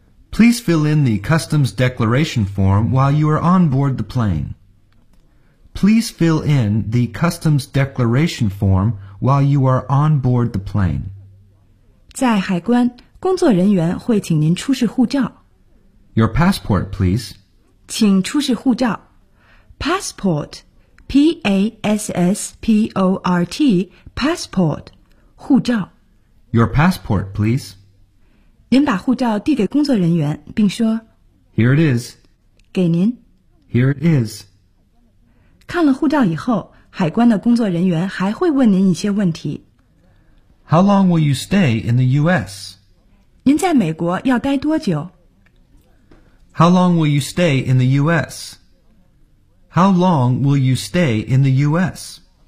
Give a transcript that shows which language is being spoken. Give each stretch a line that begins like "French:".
English: Please fill in the customs declaration form while you are on board the plane. Please fill in the customs declaration form while you are on board the plane.
Chinese: 在海关，工作人员会请您出示护照。
English: Your passport, please.
Chinese: 请出示护照。Passport. P-A-S-S-P-O-R-T, passport, 护照。
English: Your passport, please.
Chinese: 您把护照递给工作人员并说
English: Here it is.
Chinese: 给您。
English: Here it is.
Chinese: 看了护照以后，海关的工作人员还会问您一些问题。
English: How long will you stay in the U.S.?
Chinese: 您在美国要待多久？
English: How long will you stay in the U.S.? How long will you stay in the U.S.?